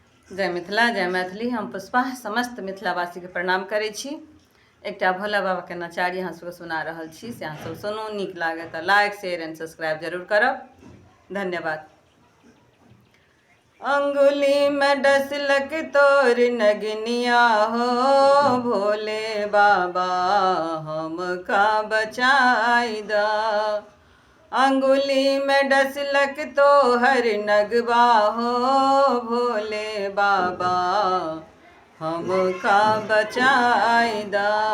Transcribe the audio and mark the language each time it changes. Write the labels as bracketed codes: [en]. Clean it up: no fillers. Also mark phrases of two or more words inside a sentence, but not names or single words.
[mai] जय मिथिला जय मैथिली। हम पुष्पा समस्त मिथिलावासी के प्रणाम करै छी। एकटा भोला बाबा के नचारी अहाँ सबके सुना रहल छी, से अहाँ सब सुनू। नीक लागे तऽ [en] like share and subscribe [mai] जरूर करब। धन्यवाद। [bho] अंगुली में डसलक तोर नगनिया हो भोले बाबा, हमका बचाई दा। अंगुली में डसलक तोहर नगवा हो भोले बाबा, हमका बचाई दा।